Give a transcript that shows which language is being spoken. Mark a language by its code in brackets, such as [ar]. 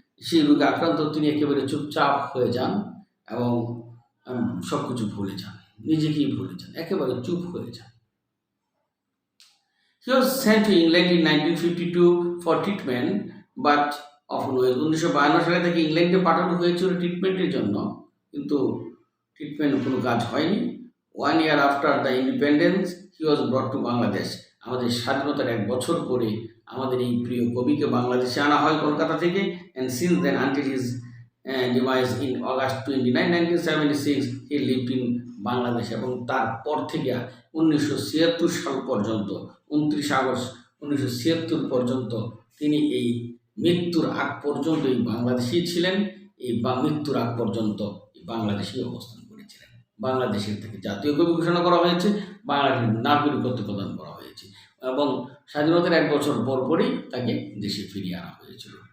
[bn] সেই রোগে আক্রান্ত তিনি একেবারে চুপচাপ হয়ে যান এবং সব কিছু ভুলে যান, নিজেকেই ভুলে যান, একেবারে চুপ হয়ে যান। [en] He was sent to England in 1952 for treatment, but often [bn] 1952 সালে তাকে ইংল্যান্ডে পাঠানো হয়েছিল ট্রিটমেন্টের জন্য, কিন্তু ট্রিটমেন্ট কোনো কাজ হয়নি। [en] 1 year after the independence, he was brought to Bangladesh. [bn] আমাদের স্বাধীনতার 1 বছর পরে আমাদের এই প্রিয় কবিকে বাংলাদেশে আনা হয় কলকাতা থেকে। [en] And since then, until his demise in August 29, 1976, he lived in Bangladesh. [bn] এবং তারপর থেকে 1976 সাল পর্যন্ত, 29 আগস্ট 1976 পর্যন্ত তিনি এই মৃত্যুর আগ পর্যন্ত এই বাংলাদেশেই ছিলেন। এই মৃত্যুর আগ পর্যন্ত এই বাংলাদেশেই অবস্থান করেছিলেন। বাংলাদেশের থেকে জাতীয় কবি ঘোষণা করা হয়েছে, বাংলাদেশের নাগরিকত্ব প্রদান করা হয়েছে, এবং স্বাধীনতার 1 বছর পরই তাকে দেশে ফিরিয়ে আনা হয়েছিল।